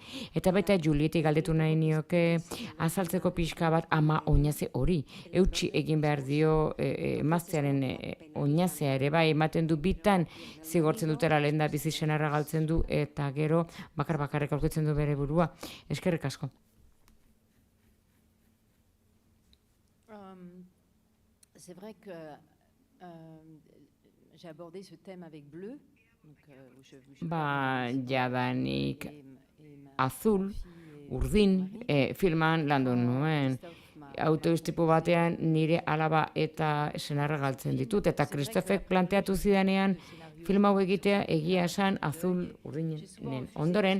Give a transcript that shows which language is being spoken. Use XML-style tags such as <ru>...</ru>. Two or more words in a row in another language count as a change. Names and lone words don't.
<eu>Eta baita Julieti galdetu nahi nioke azaltzeko pixka bat ama oinaze hori. Eutsi egin behar dio emaztearen oinazea ere bai, ematen du bitan zigortzen dutera lehen da bizi senarra galtzen du, eta gero bakarrik aurkitzen du bere burua. Eskerrik asko.</eu> <fr>C'est vrai que j'ai abordé ce thème avec Bleu.</fr> <eu>Jadanik azul, urdin, filman landu nuen. Autoistripu batean nire alaba eta senarra galtzen ditut. Eta Kristofek planteatu zidanean film hau egitea egia esan azul urdinen ondoren.</eu>